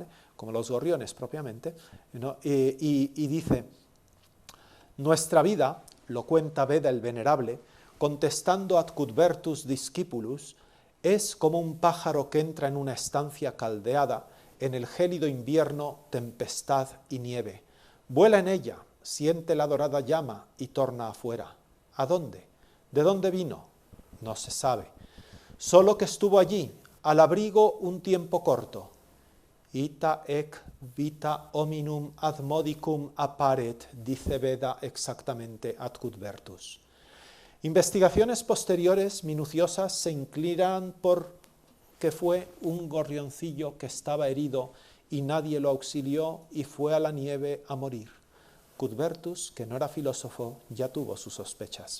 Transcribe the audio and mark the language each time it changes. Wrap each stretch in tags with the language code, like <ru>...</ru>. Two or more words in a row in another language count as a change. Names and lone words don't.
<es>Como los gorriones propiamente, ¿no? Y dice, nuestra vida, lo cuenta Beda el Venerable, contestando</es> <la>ad Cuthbertus Discipulus,</la> <es>es como un pájaro que entra en una estancia caldeada, en el gélido invierno, tempestad y nieve. Vuela en ella, siente la dorada llama y torna afuera. ¿A dónde? ¿De dónde vino? No se sabe. Solo que estuvo allí, al abrigo un tiempo corto.</es> <la>Ita ec vita hominum ad modicum apparet,</la> <es>dice Beda exactamente ad Cuthbertus. Investigaciones posteriores minuciosas se inclinan por que fue un gorrioncillo que estaba herido y nadie lo auxilió y fue a la nieve a morir. Cuthbertus, que no era filósofo, ya tuvo sus sospechas.</es>